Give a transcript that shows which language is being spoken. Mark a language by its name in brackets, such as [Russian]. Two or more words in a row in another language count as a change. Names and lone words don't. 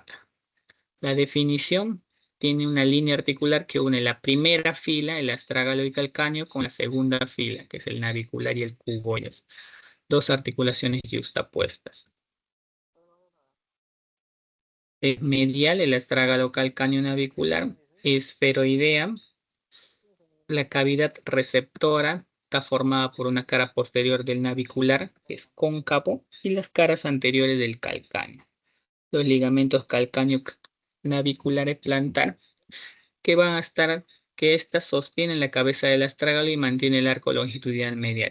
[Spanish] La definición tiene una línea articular que une la primera fila, el astrágalo y calcáneo, con la segunda fila, que es el navicular y el cuboides. Dos articulaciones yuxtapuestas. Es medial, el astrágalo calcáneo navicular, esferoidea. La cavidad receptora está formada por una cara posterior del navicular, que es cóncavo, y las caras anteriores del calcáneo. Los ligamentos calcáneo naviculares plantar, que van a estar, que éstas sostienen la cabeza del astrágalo y mantiene el arco longitudinal medial.